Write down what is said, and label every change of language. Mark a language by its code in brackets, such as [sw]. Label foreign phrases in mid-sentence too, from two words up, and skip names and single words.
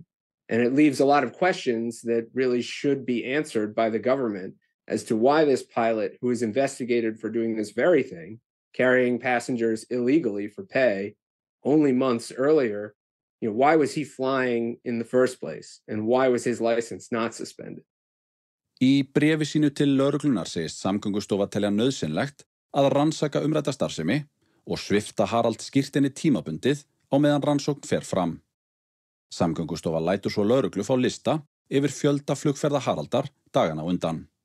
[en] And it leaves a lot of questions that really should be answered by the government as to why this pilot, who is investigated for doing this very thing, carrying passengers illegally for pay, only months earlier, why was he flying in the first place? And why was his license not suspended? [is] Í bréfi sínu til lögreglunar segist Samgöngustofa telja nauðsynlegt að rannsaka umrædda starfsemi og svipta Harald skírteini tímabundið á meðan rannsókn fer fram. Samgöngustofa lætur svo lögreglu fá lista yfir fjölda flugferða Haraldar dagana undan.